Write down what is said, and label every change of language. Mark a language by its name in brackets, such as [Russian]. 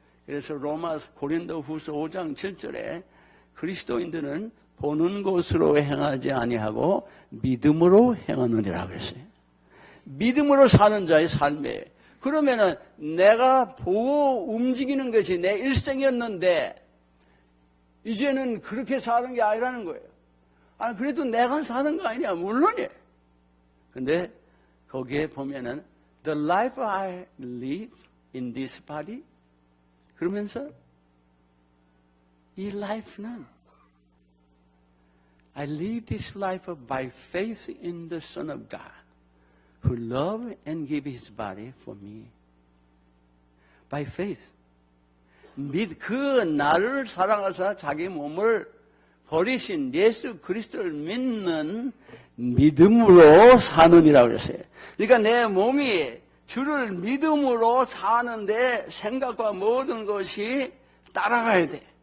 [Korean] 그래서 고린도 후서 5장 7절에 그리스도인들은 보는 것으로 행하지 아니하고 믿음으로 행하느니라 그랬어요. 믿음으로 사는 자의 삶이에요. 그러면은 내가 보고 움직이는 것이 내 일생이었는데 이제는 그렇게 사는 게 아니라는 거예요. 그래도 내가 사는 거 아니냐? 물론이에요. 근데 거기에 보면은 [English] The life I live in this body [Korean] 그러면서 이 life는 [English] I live this life by faith in the Son of God who loved and gave His body for me. By faith. [Korean] 그 나를 사랑하사 자기 몸을 버리신 예수 그리스도를 믿는 믿음으로 사느니라고 그랬어요. 그러니까 내 몸이 주를 믿음으로 사는데 생각과 모든 것이 따라가야 돼.